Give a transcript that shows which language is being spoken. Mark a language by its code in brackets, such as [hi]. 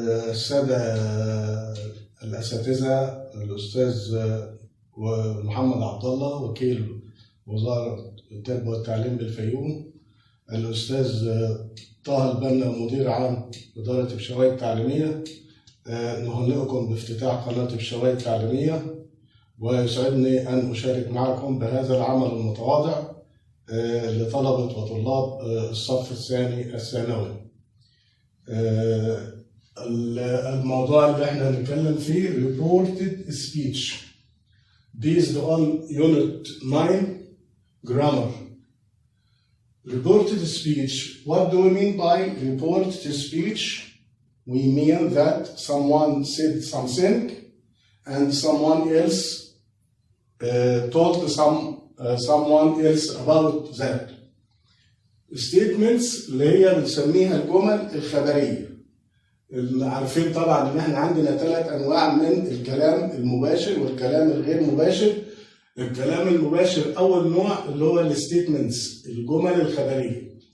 [ar] السادة الأساتذة، الأستاذ محمد عبد الله وكيل وزارة التربية والتعليم بالفيوم، الأستاذ طه البنا مدير عام ادارة ابشواي التعليمية، نهنئكم بافتتاح قناة ابشواي التعليمية، ويسعدني أن أشارك معكم بهذا العمل المتواضع لطلبة وطلاب الصف الثاني الثانوي. الموضوع اللي احنا هنتكلم فيه [en] reported speech based on unit 9 grammar. Reported speech. What do we mean by reported speech? We mean that someone said something and someone else told someone else about that. [ar] Statements اللي هي بنسميها الجمل الخبرية. عارفين طبعا ان احنا عندنا 3 انواع من الكلام المباشر والكلام الغير مباشر. الكلام المباشر اول نوع اللي هو الستيتمنتس، الجمل الخبرية.